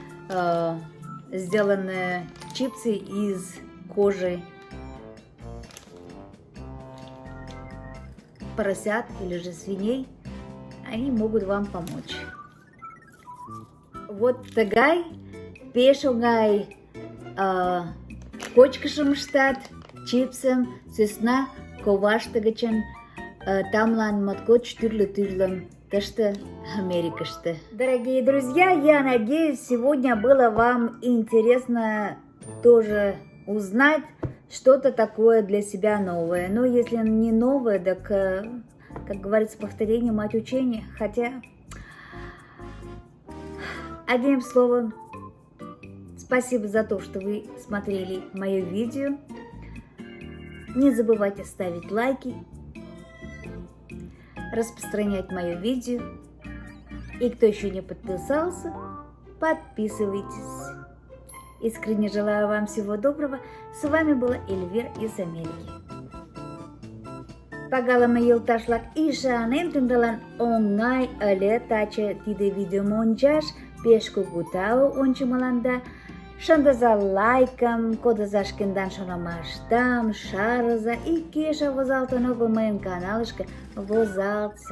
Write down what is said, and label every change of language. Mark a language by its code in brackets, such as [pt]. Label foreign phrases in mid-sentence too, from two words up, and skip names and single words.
[ru] сделанные чипсы из кожи поросят или же свиней, они могут вам помочь. [chm] Вот тагай пешогай кочкышым штат чипсым сосна коваштыгычын тамлан моткоч тӱрлӧ-тӱрлым тыште Америкаште. [ru] Дорогие друзья, я надеюсь, сегодня было вам интересно тоже узнать что-то такое для себя новое. Но если не новое, так, как говорится, повторение мать учения. Хотя, одним словом, спасибо за то, что вы смотрели мое видео. Не забывайте ставить лайки, распространять мое видео. И кто еще не подписался, подписывайтесь. Искренне желаю вам всего доброго. С вами была Эльвира из Америки. [chm] Пагалама йолташлак ишанем тындалан оңай ыле таче тиде видео мончаш пеш кугу тау ончымыланда. Шындыза лайкым, кодыза шкендан шонымаштам, шарыза и кеша возалтын огыл мыйын каналышке возалтса.